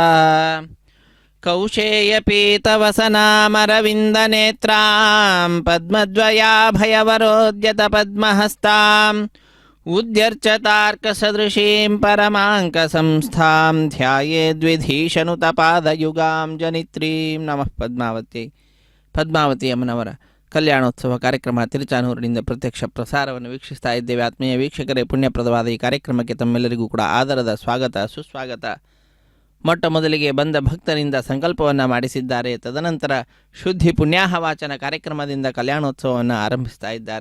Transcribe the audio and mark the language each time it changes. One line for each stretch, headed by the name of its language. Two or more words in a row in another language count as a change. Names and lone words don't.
Sanskrit: कौशेयपीतवसनामरविन्दनेत्रां पद्मद्वयाभयवरोद्यतपद्महस्ताम् उद्यर्चतार्कसदृशीं परमाङ्कसंस्थां ध्यायेद्विधीशनुतपादयुगां जनित्रीं. नमः पद्मावत्यै.
Kannada: ಪದ್ಮಾವತಿ ಅಮ್ಮನವರ ಕಲ್ಯಾಣೋತ್ಸವ ಕಾರ್ಯಕ್ರಮ ತಿರುಚಾನೂರಿನಿಂದ ಪ್ರತ್ಯಕ್ಷ ಪ್ರಸಾರವನ್ನು ವೀಕ್ಷಿಸ್ತಾ ಇದ್ದೇವೆ. ಆತ್ಮೀಯ ವೀಕ್ಷಕರೇ, ಪುಣ್ಯಪ್ರದವಾದ ಈ ಕಾರ್ಯಕ್ರಮಕ್ಕೆ ತಮ್ಮೆಲ್ಲರಿಗೂ ಕೂಡ ಆದರದ ಸ್ವಾಗತ ಸುಸ್ವಾಗತ. ಮೊಟ್ಟ ಮೊದಲಿಗೆ ಬಂದ ಭಕ್ತರಿಂದ ಸಂಕಲ್ಪವನ್ನು ಮಾಡಿಸಿದ್ದಾರೆ. ತದನಂತರ ಶುದ್ಧಿ ಪುಣ್ಯಾಹ ವಾಚನ ಕಾರ್ಯಕ್ರಮದಿಂದ ಕಲ್ಯಾಣೋತ್ಸವವನ್ನು ಆರಂಭಿಸ್ತಾ ಇದ್ದಾರೆ.